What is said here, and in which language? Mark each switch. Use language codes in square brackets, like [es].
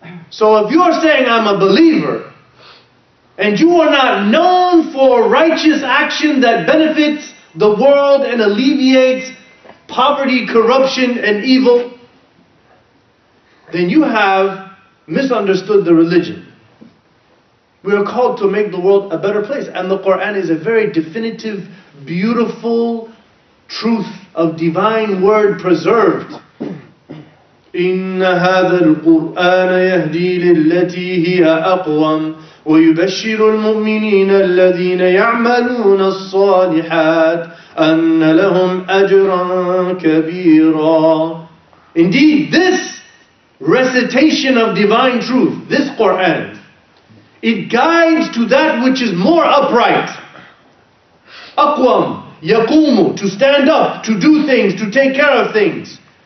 [en] So if you are saying I'm a believer and you are not known for righteous action that benefits the world and alleviates poverty, corruption and evil, then you have misunderstood the religion. We are called to make the world a better place, and the Quran is a very definitive, beautiful truth of divine word preserved. [ar] إن هذا القرآن يهدي للتي هي أقوم ويبشر المؤمنين الذين يعملون الصالحات أن لهم أجرا كبيرا. [en] Indeed, this recitation of divine truth, this Quran, it guides to that which is more upright. Aqwam, yaqumu, to stand up, to do things, to take care of things.